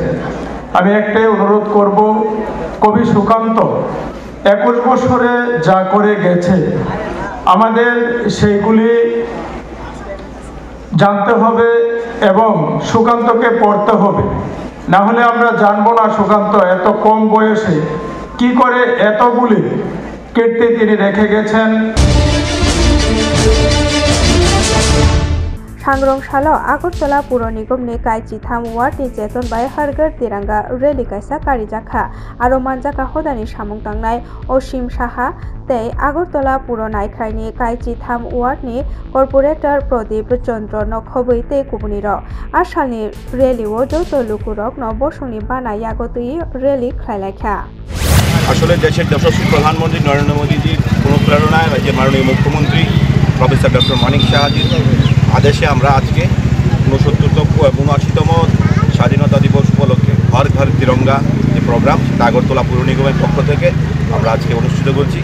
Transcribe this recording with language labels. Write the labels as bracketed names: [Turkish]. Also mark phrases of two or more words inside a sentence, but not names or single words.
[Bangla] আমি একটাই অনুরোধ করব, কবি সুকান্ত 21 বছরে যা করে গেছে আমাদের সেইগুলি জানতে হবে এবং সুকান্তকে পড়তে হবে, না হলে আমরা জানবো না সুকান্ত এত কম বয়সে কি করে এতগুলি কীর্তি তিনি রেখে গেছেন। [Bodo] सांग्रं सालो आगरतला पुर निगमनि काइचिथाम वार्डनि चेतन बाय [Hindi] हरघर तिरंगा [Bodo] रेली कायसा कारिजाखा आरो मानजाखा हदानि सामुं तांनाय असीम साहा तै आगरतला पुर नायख्रायनि काइचिथाम वार्डनि कर्पोरेटर प्रदीप चंद्र नखबै तै कुबुनिर आसालनि रेलिओ जत लुकुरक नबसंनि बानाय आगतुई रेली खायलायखा [Bangla] আসলে দেশের যশস্বী প্রধানমন্ত্রী নরেন্দ্র মোদীজির অনুপ্রেরণায় রাজ্যের মাননীয় মুখ্যমন্ত্রী প্রফেসর ডক্টর মানিক সাহাজির আদেশে আমরা আজকে 79তম স্বাধীনতা দিবস উপলক্ষে ঘর ঘর তিরঙ্গা যে প্রোগ্রাম সেটা আগরতলা পৌর নিগমের পক্ষ থেকে আমরা আজকে অনুষ্ঠিত করছি।